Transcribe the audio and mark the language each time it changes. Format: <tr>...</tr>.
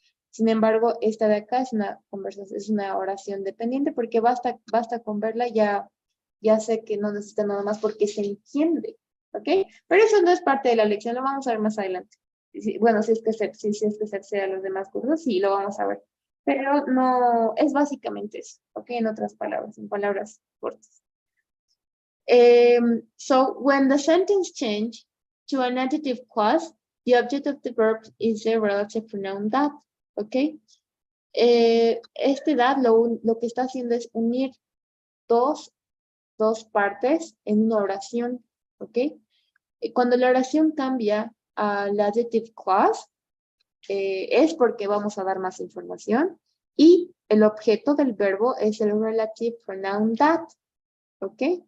<es>Sin embargo, esta de acá es una conversación, es una oración dependiente porque basta con verla, ya sé que no necesita nada más porque se entiende. ¿Ok? Pero eso no es parte de la lección, lo vamos a ver más adelante. Bueno, si es que se accede a los demás cursos, sí, lo vamos a ver. Pero no, es básicamente eso, ¿ok? En otras palabras, en palabras cortas.</es> <en>So, when the sentence change to an adjective clause, the object of the verb is the relative pronoun that, ¿ok?</en> <es>Este that lo que está haciendo es unir dos partes en una oración, ¿ok? Cuando la oración cambia al adjective clause, es porque vamos a dar más información y el objeto del verbo es el relative pronoun that, ¿ok?</es>